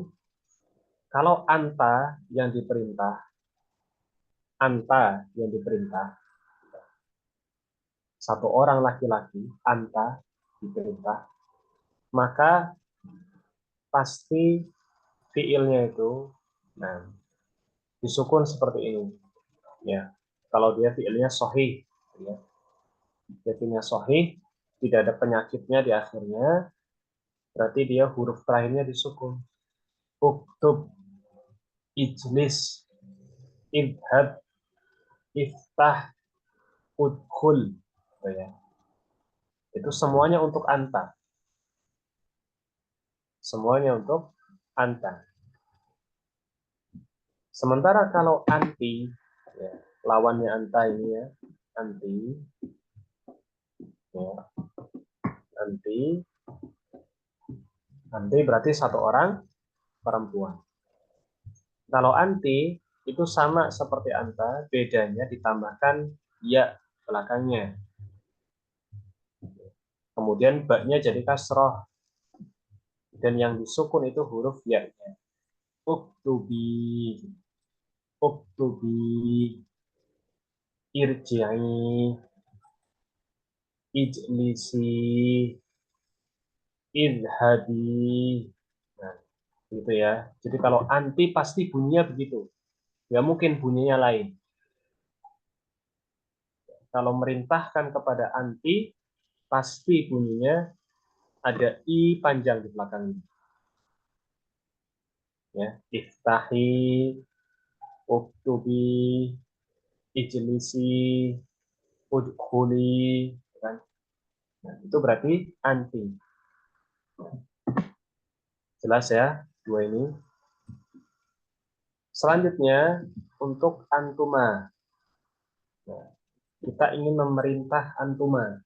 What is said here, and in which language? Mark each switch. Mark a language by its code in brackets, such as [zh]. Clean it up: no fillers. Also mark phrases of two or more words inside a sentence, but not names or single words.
[id] Kalau anta yang diperintah, satu orang laki-laki, anta diperintah, maka pasti fiilnya itu nah, disukun seperti ini. Ya, kalau dia fiilnya sahih, ya. Dia fiilnya sahih, tidak ada penyakitnya di akhirnya, berarti dia huruf terakhirnya disukun. [ar] اكتب، اجلس، اذهب، افتح، ادخل. [id] Gitu ya. Itu semuanya untuk anta. Semuanya untuk anta. Sementara kalau anti, ya, lawannya anta ini ya, anti, ya, anti berarti satu orang perempuan. Kalau anti itu sama seperti anta, bedanya ditambahkan ya belakangnya. Kemudian baknya jadi kasroh. Dan yang disukun itu huruf ya-nya. [ar] اكتبي، اكتبي، ارجعي، اجلسي، اذهبي. [id] Nah, gitu ya. Jadi kalau anti pasti bunyinya begitu. Ya mungkin bunyinya lain. Kalau merintahkan kepada anti, pasti bunyinya ada i panjang di belakangnya. Ya, [ar] افتحي، اكتبي، اجلسي، ادخلي, [id] kan? Nah, itu berarti anti. Jelas ya, dua ini. Selanjutnya, untuk antuma. Nah, kita ingin memerintah antuma.